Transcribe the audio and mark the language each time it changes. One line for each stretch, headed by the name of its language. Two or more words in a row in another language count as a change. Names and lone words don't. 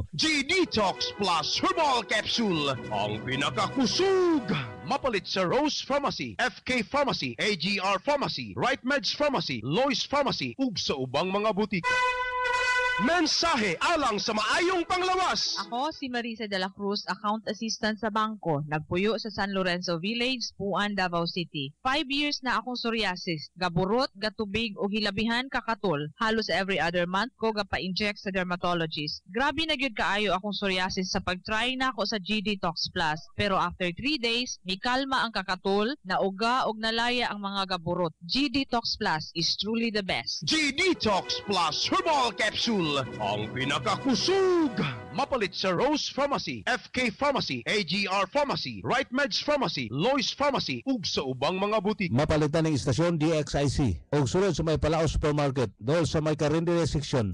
Cebuano: G-Detox Plus Herbal Capsule, ang pinakakusog. Mapalit sa Rose Pharmacy, FK Pharmacy, AGR Pharmacy, Right Meds Pharmacy, Lois Pharmacy, ug sa ubang mga butik. Mensahe alang sa maayong panglawas. Ako si Marisa de la Cruz, account assistant sa bangko. Nagpuyo sa San Lorenzo Village, Puan, Davao City. 5 years na akong psoriasis. Gaburot, gatubig o hilabihan kakatol. Halos
English: every other month
Cebuano: ko gapa-inject sa dermatologist. Grabe na gyud kaayo akong psoriasis sa pag-try na ako sa GD Tox Plus. Pero after 3 days, may kalma ang kakatol, nauga og nalaya ang mga gaburot.
English: GD Tox Plus is truly the best.
Cebuano: GD Tox Plus Herbal Capsule. Ang pinakakusog! Mapalit sa Rose Pharmacy, FK Pharmacy, AGR Pharmacy, Right Meds Pharmacy, Lois Pharmacy, ug sa ubang mga butik.
Filipino: Mapalitan ng istasyon DXIC o sulod sa may Palao Supermarket doon sa may Carindere section.